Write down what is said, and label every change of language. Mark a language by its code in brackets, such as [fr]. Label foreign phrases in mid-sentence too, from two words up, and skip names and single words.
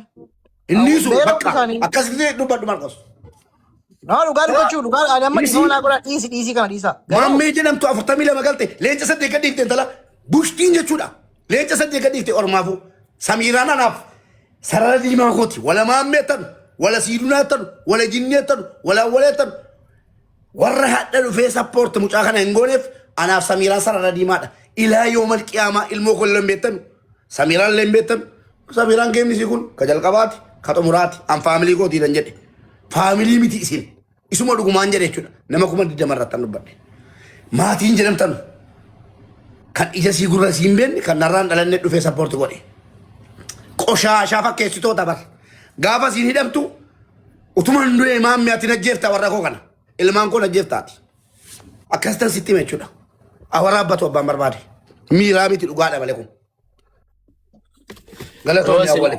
[om] Inni isu bakka akkasitti dubbadhu Marqos. Naa dhugaa dubbachuu dhugaa adamma dhiisoo godha dhiisii kana dhiisa. Maammee jedhamtu 42 galte leenca 8 gad dhiifte intala bushtiin jechuudha. leenca sadii gadiifte ormaafu samiiraan anaaf sarara diimaa kooti wala maammeettan wala siidunaattan wala jinneettan wala waleettan warra hadha dhufee sappoorti mucaa kana hin gooneef anaaf samiiraan sarara diimaadha ilaa yoomal qiyaamaa ilmoo kolleen beektan samiiraan leen beektan samiiraan geemnisii kun ka jalqabaati ka xumuraati an faamilii kootiidhan jedhe faamilii miti isin isuma dhugumaan jedhe jechuudha nama kuma 20 irrattan dubbadhe maatiin jedhamtan kan ija sii gurra siin beekne kan narraan dhalanne dhufee sappoorti godhe qoshaashaa fakkeessitoota bar gaafa siin hidhamtu utuma hin du'e maammee ati najjeefta warra koo kana ilmaan koo najjeeftaati akkasitan sitti hime jechuudha awwaraabbatu abbaan barbaade miiraa miti dhugaadha malee kun galatoomii awwalee